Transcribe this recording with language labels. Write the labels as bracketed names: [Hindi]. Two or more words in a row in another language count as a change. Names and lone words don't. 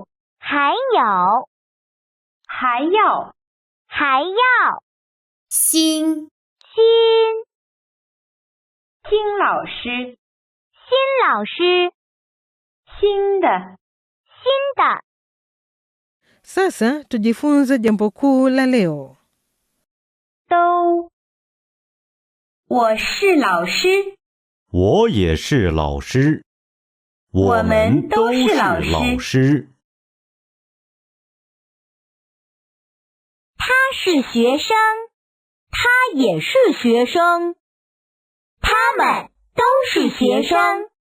[Chinese] 还有还要还要新新新老师新老师新的新的 [Swahili] Sasa tujifunze jambo kuu la leo. [Chinese] 都我是老师我也是老师我们都是老师他是学生他也是学生他们都是学生